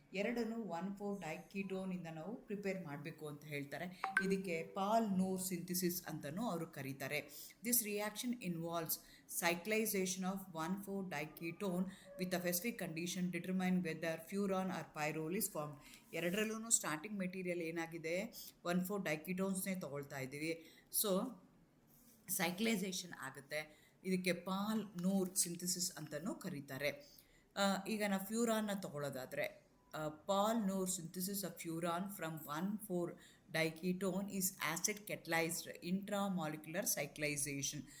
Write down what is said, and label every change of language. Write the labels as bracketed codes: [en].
[kn] ಎರಡನ್ನು 1,4-ಡೈಕೀಟೋನಿಂದ ನಾವು ಪ್ರಿಪೇರ್ ಮಾಡಬೇಕು ಅಂತ ಹೇಳ್ತಾರೆ. ಇದಕ್ಕೆ ಪಾಲ್-ನೂರ್ ಸಿಂಥಿಸಿಸ್ ಅಂತಲೂ ಅವರು ಕರೀತಾರೆ. [en] This reaction involves cyclization of 1,4-diketone with a specific condition determine whether furan or pyrrole is formed. [kn] ಎರಡರಲ್ಲೂ ಸ್ಟಾರ್ಟಿಂಗ್ ಮೆಟೀರಿಯಲ್ ಏನಾಗಿದೆ, 1,4-ಡೈಕೀಟೋನ್ಸ್ನೇ ತೊಗೊಳ್ತಾ ಇದ್ದೀವಿ. ಸೊ ಸೈಕ್ಲೈಸೇಷನ್ ಆಗುತ್ತೆ. ಇದಕ್ಕೆ ಪಾಲ್-ನೂರ್ ಸಿಂಥಿಸಿಸ್ ಅಂತಲೂ ಕರೀತಾರೆ. ಈಗ ನಾವು ಫ್ಯೂರಾನ್ನ ತೊಗೊಳ್ಳೋದಾದರೆ, [en] Paal Knorr synthesis of furan from 1,4-diketone is acid catalyzed intramolecular cyclization.